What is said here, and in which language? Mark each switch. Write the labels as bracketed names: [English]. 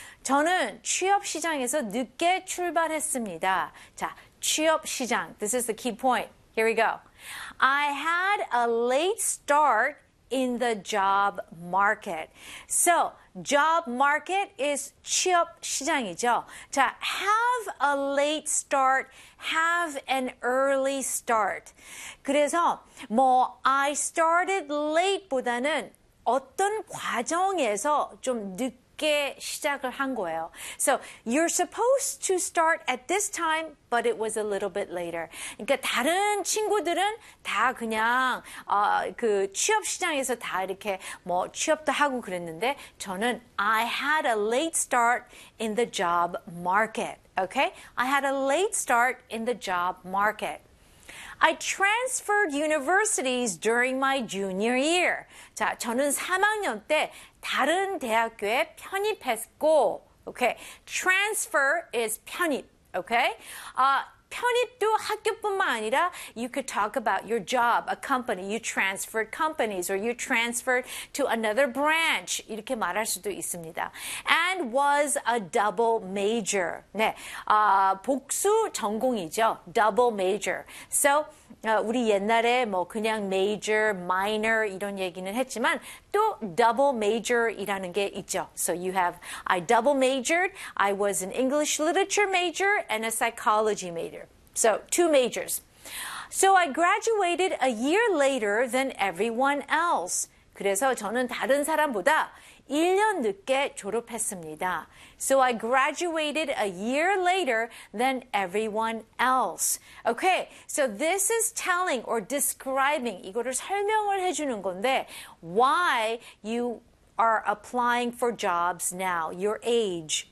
[Korean] 저는 취업 시장에서 늦게 출발했습니다. 자, 취업 시장. [English] This is the key point. Here we go. I had a late start in the job market. So, job market is [Korean] 취업 시장이죠. [English] 자, have a late start, have an early start. [Korean] 그래서 뭐 [English] I started late [Korean] 보다는 어떤 과정에서 좀 늦게 시작을 한 거예요. [English] So, you're supposed to start at this time, but it was a little bit later. [Korean] 그러니까 다른 친구들은 다 그냥 그 취업 시장에서 다 이렇게 뭐 취업도 하고 그랬는데 저는 [English] I had a late start in the job market. Okay? I had a late start in the job market. I transferred universities during my junior year. [Korean] 자, 저는 3학년 때 다른 대학교에 편입했고, okay. [English] Transfer is 편입, okay? [Korean] 편입도 학교뿐만 아니라 [English] you could talk about your job, a company. You transferred companies or you transferred to another branch. [Korean] 이렇게 말할 수도 있습니다. [English] And was a double major. [Korean] 네, 복수 전공이죠. Double major. So, 우리 옛날에 뭐 그냥 major, minor 이런 얘기는 했지만 또 double major이라는 게 있죠. [English] So you have, I double majored, I was an English literature major and a psychology major. So two majors. So I graduated a year later than everyone else. [Korean] 그래서 저는 다른 사람보다 1년 늦게 졸업했습니다. [English] So I graduated a year later than everyone else. Okay, so this is telling or describing, [Korean] 이거를 설명을 해주는 건데, [English] why you are applying for jobs now, your age.